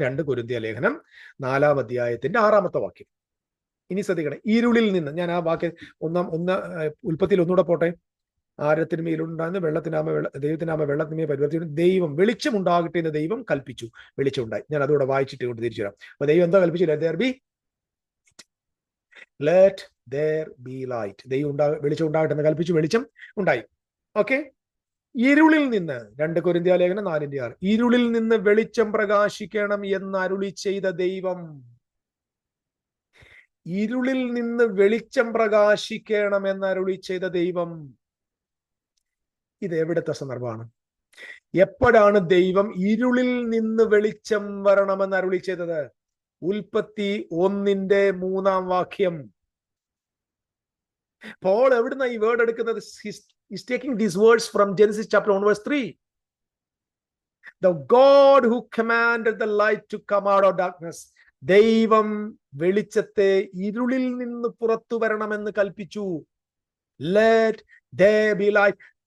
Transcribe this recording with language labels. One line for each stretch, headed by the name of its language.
Malayalam: 2 കൊരിന്ത്യ ലേഖനം 4-ാം അധ്യായത്തിന്റെ 6-ാമത്തെ വാക്യം. ഇനി ശ്രദ്ധിക്കണം, ഇരുളിൽ നിന്ന്. ഞാൻ ആ വാക്യം ഉൽപ്പത്തിയിൽ ഒന്നുകൂടെ പോട്ടെ. ആരത്തിന് മേലുണ്ടാകുന്ന ദൈവത്തിനാമ വെള്ളത്തിന്മേൽ പരിവർത്തിച്ചു. ദൈവം വെളിച്ചം ഉണ്ടാകട്ടെ എന്ന് ദൈവം കൽപ്പിച്ചു, വെളിച്ചം ഉണ്ടായി. ഞാൻ അതോടെ വായിച്ചിട്ട് കൊണ്ട് തിരിച്ചു തരാം. അപ്പൊ ദൈവം എന്താ കൽപ്പിച്ചു?
English: Let there be light.
Malayalam: ദൈവം വെളിച്ചം ഉണ്ടാകട്ടെ എന്ന് കൽപ്പിച്ചു, വെളിച്ചം ഉണ്ടായി. ഓക്കെ. ഇരുളിൽ നിന്ന് 2 കൊരിന്ത്യ ലേഖനം 4:6, ഇരുളിൽ നിന്ന് വെളിച്ചം പ്രകാശിക്കണം എന്ന് അരുളി ചെയ്ത ദൈവം. ഇരുളിൽ നിന്ന് വെളിച്ചം പ്രകാശിക്കണം എന്ന് അരുളി ചെയ്ത ദൈവം. ഇത് എവിടുത്തെ സന്ദർഭമാണ്? എപ്പോഴാണ് ദൈവം ഇരുളിൽ നിന്ന് വെളിച്ചം വരണമെന്ന് അരുളി ചെയ്തത്? ഉൽപ്പത്തി 1:3 വാക്യം. പോൾ എവിടുന്ന ഈ വേർഡ് എടുക്കുന്നത്?
English: He's taking these words from Genesis chapter 1 verse 3. The God who commanded the light to come out of darkness.
Malayalam: ദൈവം വെളിച്ചത്തെ ഇരുളിൽ നിന്ന് പുറത്തു വരണമെന്ന് കൽപ്പിച്ചു.
English: Let there be light.